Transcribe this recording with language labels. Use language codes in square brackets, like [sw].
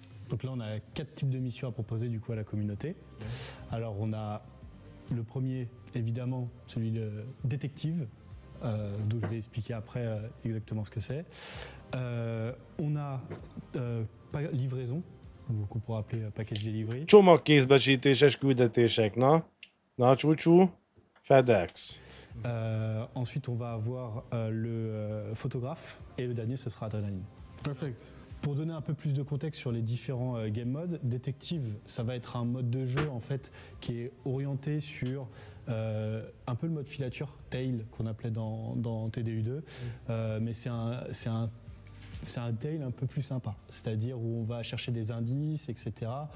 [fr] Donc là on a 4 types de missions à proposer du coup à la communauté. Alors on a le premier, évidemment, celui de détective. Donc je vais expliquer après exactement ce que c'est. On a livraison, qu'on pourra appeler [en] package delivery. [hu] Csomagkézbesítéses küldetések, na csúcsú, FedEx. [fr] Ensuite on va avoir le photographe et le dernier ce sera adrénaline. [en] Perfect. [fr] Pour donner un peu plus de contexte sur les différents game modes, détective, ça va être un mode de jeu en fait qui est orienté sur un peu le mode filature, tail qu'on appelait dans TDU2, mais c'est un tail un peu plus sympa, c'est-à-dire où on va chercher des indices, etc.